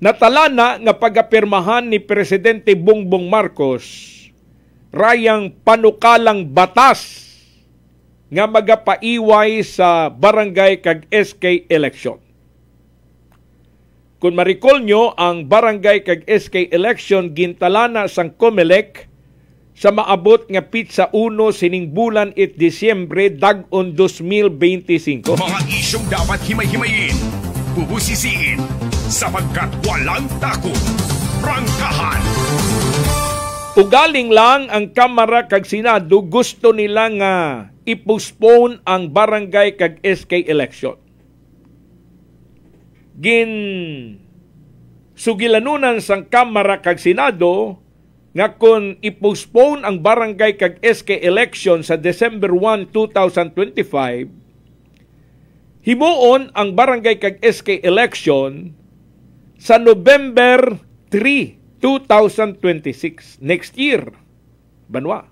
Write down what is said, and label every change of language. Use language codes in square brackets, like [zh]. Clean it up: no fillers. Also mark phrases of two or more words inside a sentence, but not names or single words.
[hil] Natala na nga pagapirmahan ni Presidente Bongbong Marcos rayang panukalang batas nga magapaiway sa barangay kag SK election. Kung marikol nyo, ang barangay kag SK election gintalana sang COMELEC sa maabot nga pitsa 1 sining bulan it Disyembre dag-on 2025. [tl] Mga isyong dapat himay-himayin, bubusisiin, sapagkat walang takot. Prangkahan! [hil] Ugaling lang ang Kamara kag Senado gusto nila nga i-postpone ang barangay kag SK election. Sugilanunan sang Kamara kag Senado nga kung i-postpone ang barangay kag SK election sa December 1, 2025, himuon ang barangay kag SK election sa November 3, 2026, [en] next year, [hil] banwa.